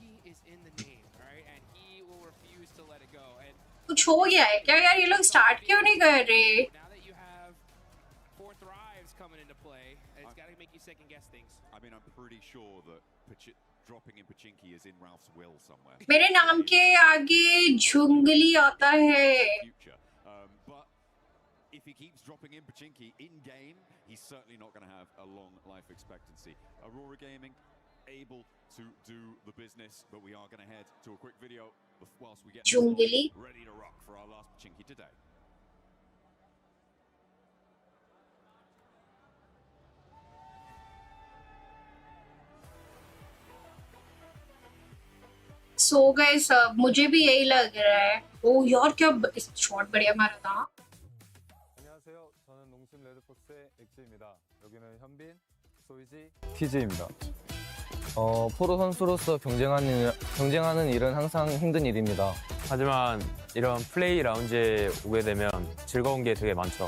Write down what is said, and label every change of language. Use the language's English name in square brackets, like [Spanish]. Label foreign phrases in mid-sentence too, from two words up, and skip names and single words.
[Hindi] कुछ हो गया है क्या यार, ये लोग स्टार्ट क्यों नहीं कर रहे? मेरे नाम के आगे झुंगली आता है। [English] If he keeps dropping in Pachinki in game, he's certainly not going to have a long life expectancy. Aurora Gaming able to do the business, but we are going to head to a quick video whilst we get ready to rock for our last Pachinki today. [Hindi] सो गए सब, मुझे भी यही लग रहा है। ओ यार क्या शॉट बढ़िया मारा था। [Korean] TJ입니다. 프로 선수로서 경쟁하는 일은 항상 힘든 일입니다. 하지만 이런 플레이 라운지에 오게 되면 즐거운 게 되게 많죠.